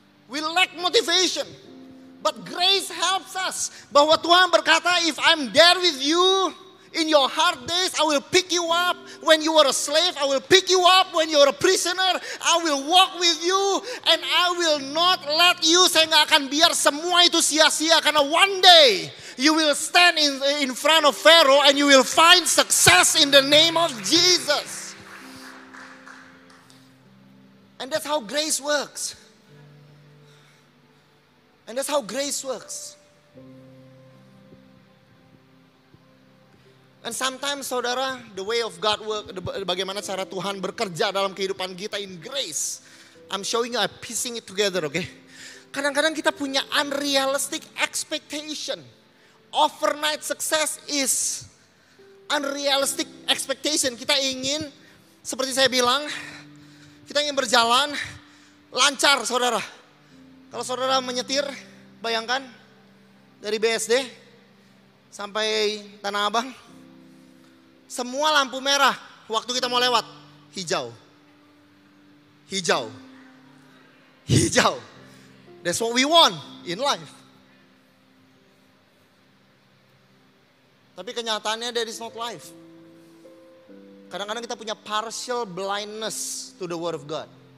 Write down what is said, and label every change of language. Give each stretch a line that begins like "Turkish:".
English: We lack motivation. But grace helps us.
Indonesian: Bahwa Tuhan berkata,
English: if I'm there with you, in your hard days, I will pick you up. When you were a slave, I will pick you up. When you are a prisoner, I will walk with you. And I will not let you.
Indonesian: Saya gak akan biar semua itu sia-sia.
English: Karena one day, you will stand in front of Pharaoh. And you will find success in the name of Jesus. And that's how grace works. And that's how grace works. And sometimes, saudara, the way of God work,
Indonesian: bagaimana cara Tuhan bekerja dalam kehidupan kita
English: in grace. I'm showing you, I'm piecing it together, okay?
Indonesian: Kadang-kadang kita punya
English: unrealistic expectation. Overnight success is unrealistic expectation.
Indonesian: Kita ingin, seperti saya bilang, kita ingin berjalan lancar, saudara. Kalau saudara menyetir, bayangkan dari BSD sampai Tanah Abang, semua lampu merah waktu kita mau lewat, hijau. Hijau. Hijau.
English: That's what we want in life.
Indonesian: Tapi kenyataannya
English: that is not life.
Indonesian: Kadang-kadang kita punya
English: partial blindness to the word of God.